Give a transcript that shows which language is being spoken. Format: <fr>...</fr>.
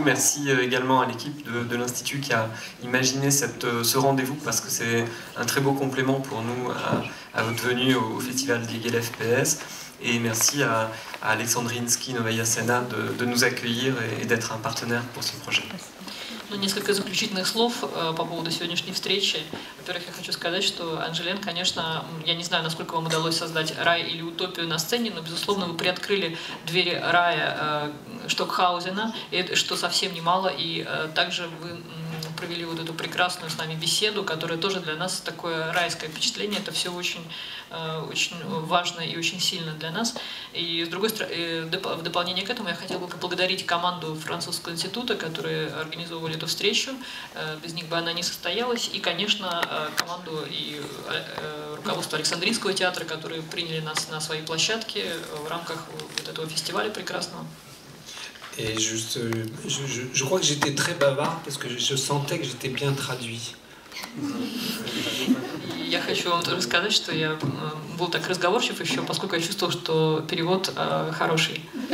<fr>Merci également à l'équipe de l'Institut qui a imaginé ce rendez-vous, parce que c'est un très beau complément pour nous à votre venue au Festival des FPS. Et merci à Alexandrinsky Novaya Sena de nous accueillir et d'être un partenaire pour ce projet.</fr> <ru>Ну, несколько заключительных слов по поводу сегодняшней встречи. Во-первых, я хочу сказать, что Анжелен, конечно, я не знаю, насколько вам удалось создать рай или утопию на сцене, но, безусловно, вы приоткрыли двери рая Штокхаузена, что совсем немало, и также вы провели вот эту прекрасную с нами беседу, которая тоже для нас такое райское впечатление. Это все очень важно и очень сильно для нас. И с другой стороны, в дополнение к этому я хотела бы поблагодарить команду Французского института, которые организовывали эту встречу. Без них бы она не состоялась. И, конечно, команду и руководство Александринского театра, которые приняли нас на свои площадки в рамках вот этого фестиваля прекрасного.</ru> <fr>Et juste, je crois que j'étais très bavard parce que je sentais que j'étais bien traduit.</fr> <ru>Я хочу вам тоже сказать, что я был так разговорчив еще, поскольку я чувствовал, что перевод хороший.</ru>